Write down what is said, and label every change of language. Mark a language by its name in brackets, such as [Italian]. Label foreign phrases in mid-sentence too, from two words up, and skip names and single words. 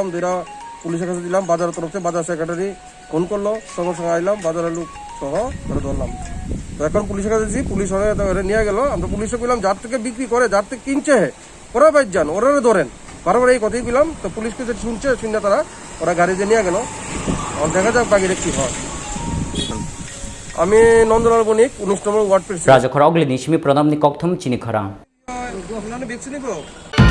[Bangla] দুইটা পুলিশের কাছে দিলাম বাজারের তরফে বাজার সেক্রেটারি ফোন করলো সঙ্গে সঙ্গে আইলাম বাজারের লোক সহ ধরে ধরলাম তো এখন পুলিশের কাছে দিচ্ছি পুলিশ নিয়ে গেল আমরা পুলিশে বললাম যার থেকে বিক্রি করে যার থেকে কিনছে ওরা বাইর যান ওরা ধরেন বারবার এই কথাই বললাম তো পুলিশকে যে শুনছে ওরা গাড়ি দিয়ে নিয়ে গেল দেখা যাক বাকি কি হয় আমি নন্দলাল বণিক 19 নম্বর [English] ward president [Kok Borok] rajakhor oglini shimi pranamni kokthum Chini Khorang [Bangla] বিক্রি নিব